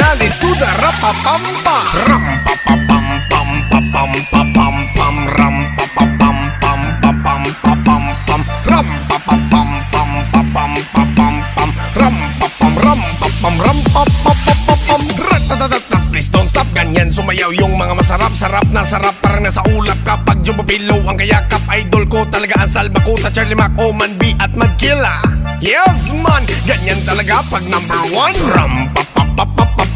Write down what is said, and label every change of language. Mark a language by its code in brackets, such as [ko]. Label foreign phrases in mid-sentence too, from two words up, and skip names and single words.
[en] Let's do the rap-a-pam-pam. Ram-pa-pa-pam-pam-pa-pam-pa-pam-pam. Ram-pa-pa-pam-pam-pa-pam-pam-pam. Ram-pa-pam-pam-pam-pam-pam-pam. Ram-pa-pam-ram-pa-pam-pam-pam-pam. Rat-tat-tat-tat. Please don't stop, [tl] ganyan sumayaw yung mga masarap-sarap na sarap. Parang nasa ulap kapag jumapilo ang kayakap. Idol ko talaga ang Salva Kuta, Charlie Mac, Oman B at Magkila. [en] Yes man, [tl] ganyan talaga pag [en] number one. Ram-pa-pa-pa-pa.